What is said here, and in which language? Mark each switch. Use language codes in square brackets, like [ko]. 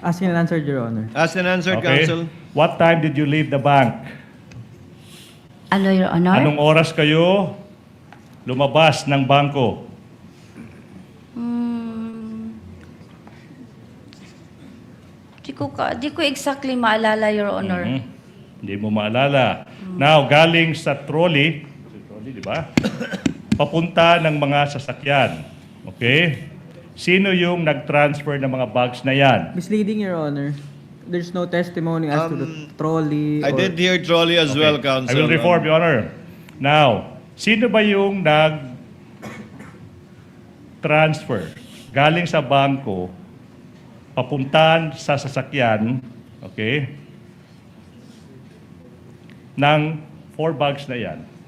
[en] Asked and answered, Your Honor. Asked and answered, Okay. Counsel. What time did you leave the bank? [tl] Ano, Your Honor? Anong oras kayo lumabas ng bangko? Di ko exactly maalala, Your Honor. Hindi mo maalala. Now, galing sa trolley, di ba? Papunta ng mga sasakyan. Okay? Sino yung nag-transfer ng mga bags na yan? [en] Misleading, Your Honor. There's no testimony as to the trolley. I or- did hear trolley as Okay. well, Counsel. I will reform, Your Honor. [tl] Now, sino ba yung nag-transfer galing sa bangko, papuntahan sa sasakyan, okay, ng 4 bags na yan?